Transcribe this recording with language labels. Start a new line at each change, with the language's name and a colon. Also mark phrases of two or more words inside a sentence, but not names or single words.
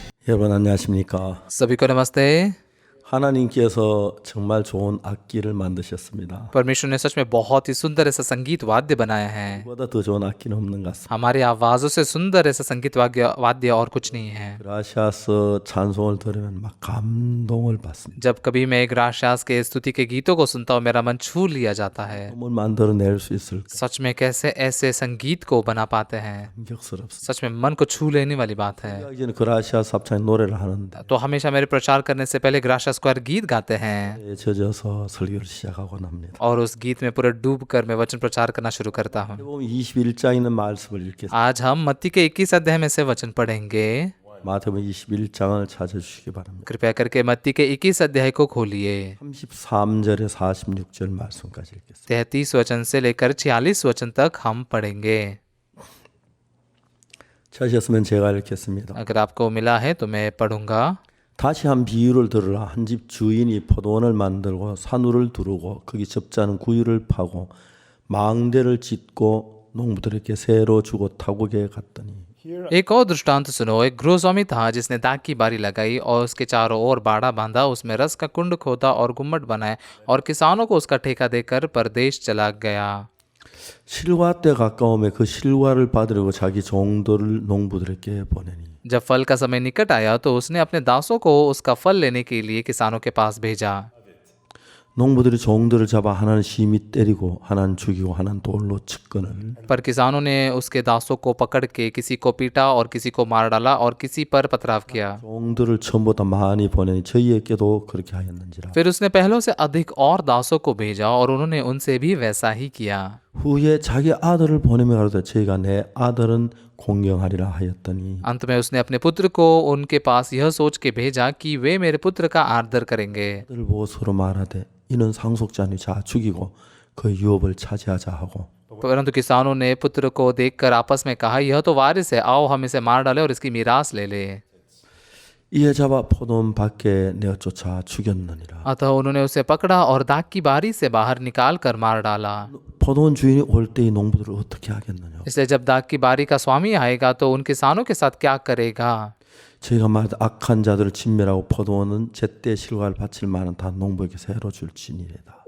Korean: 여러분 안녕하십니까?
Hindi: सभी को नमस्ते।
Korean: 하나님께서 정말 좋은 악기를 만드셨습니다.
Hindi: परमेश्वर ने सच में बहुत ही सुंदर ऐसा संगीत वाद्य बनाया है।
Korean: 그보다 더 좋은 악기는 없는 것 같습니다.
Hindi: हमारी आवाजों से सुंदर ऐसा संगीत वाद्य और कुछ नहीं है।
Korean: 그라시아스 찬송을 들으면 막 감동을 받습니다.
Hindi: जब कभी मैं ग्राशियास के स्तुति के गीतों को सुनता हूँ मेरा मन छू लिया जाता है।
Korean: 뭘 만들어낼 수 있을까?
Hindi: सच में कैसे ऐसे संगीत को बना पाते हैं,
Korean: 감격스럽습니다.
Hindi: सच में मन को छू लेने वाली बात है।
Korean: 이제는 그라시아스 합창 노래를 하는데
Hindi: तो हमेशा मेरे प्रचार करने से पहले ग्राशिया स्क्वायर गीत गाते हैं
Korean: 젖어서 설교를 시작하곤 합니다.
Hindi: और उस गीत में पूरे डूब कर मैं वचन प्रचार करना शुरू करता हूँ।
Korean: 보면 21장에 있는 말씀을 읽겠습니다.
Hindi: आज हम मत्ती के 21 अध्याय में से वचन पढ़ेंगे।
Korean: 마태복음 21장을 찾아주시기 바랍니다.
Hindi: कृपया करके मत्ती के 21 अध्याय को खोलिए।
Korean: 33절에 46절 말씀까지 읽겠습니다.
Hindi: 33 वचन से लेकर 46 वचन तक हम पढ़ेंगे।
Korean: 찾으셨으면 제가 읽겠습니다.
Hindi: अगर आपको मिला है तो मैं पढ़ूंगा।
Korean: 다시 한 비유를 들으라. 한 집 주인이 포도원을 만들고 산울을 두르고 거기 접자는 구유를 파고 망대를 짓고 농부들에게 새로 주고 타국에 갔더니
Hindi: एक और दृष्टांत सुनो। एक गृहस्वामी था जिसने दाख की बारी लगाई और उसके चारों ओर बाड़ा बांधा, उसमें रस का कुंड खोदा और गुम्मट बनाए और किसानों को उसका ठेका देकर परदेश चला गया।
Korean: 실과 때 가까움에 그 실과를 받으려고 자기 종들을 농부들에게 보내니
Hindi: जब फल का समय निकट आया तो उसने अपने दासों को उसका फल लेने के लिए किसानों के पास भेजा।
Korean: 농부들이 종들을 잡아 하나는 심히 때리고 하나는 죽이고 하나는 돌로 쳤거늘
Hindi: पर किसानों ने उसके दासों को पकड़ के किसी को पीटा और किसी को मार डाला और किसी पर पथराव किया।
Korean: 종들을 처음보다 많이 보내니 저희에게도 그렇게 하였는지라.
Hindi: फिर उसने पहलों से अधिक और दासों को भेजा और उन्होंने उनसे भी वैसा ही किया।
Korean: 후에 자기 아들을 보내며 가로되 저희가 내 아들은 공경하리라 하였더니
Hindi: अंत में उसने अपने पुत्र को उनके पास यह सोच के भेजा कि वे मेरे पुत्र का आदर करेंगे।
Korean: 아들을 보고 서로 말하되 이는 상속자니 자 죽이고 그 유업을 차지하자 하고
Hindi: परंतु किसानों ने पुत्र को देखकर आपस में कहा, यह तो वारिस है, आओ हम इसे मार डालें और इसकी मीरास ले ले।
Korean: 이에 잡아 포도원 밖에 내어 쫓아 죽였느니라.
Hindi: अतः उन्होंने उसे पकड़ा और दाख की बारी से बाहर निकाल कर मार डाला।
Korean: 포도원 주인이 올 때 이 농부들을 어떻게 하겠느냐.
Hindi: इसलिए जब दाख की बारी का स्वामी आएगा तो उन किसानों के साथ क्या करेगा।
Korean: 저희가 말하되 악한 자들을 진멸하고 포도원은 제때 실과를 바칠 만한 다 농부에게 새로 줄지니래다.